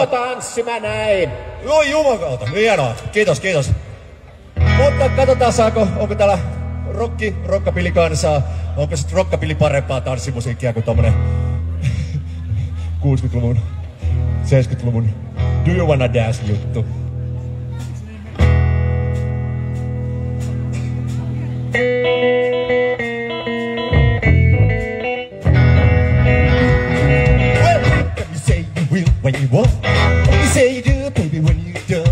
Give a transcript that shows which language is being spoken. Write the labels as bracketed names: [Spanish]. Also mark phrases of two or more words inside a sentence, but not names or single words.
[Finnish] Tanssi mä näin. Joo, jumalauta. Hienoa. Kiitos, kiitos. Mutta katsotaan onko täällä rockapillikansaa. Onko sit rockapilli parempaa tanssimusiikkia kuin tommonen 60-luvun, 70-luvun Do You Wanna Dance -juttu. [English] When you want, you say you do, baby, when you don't.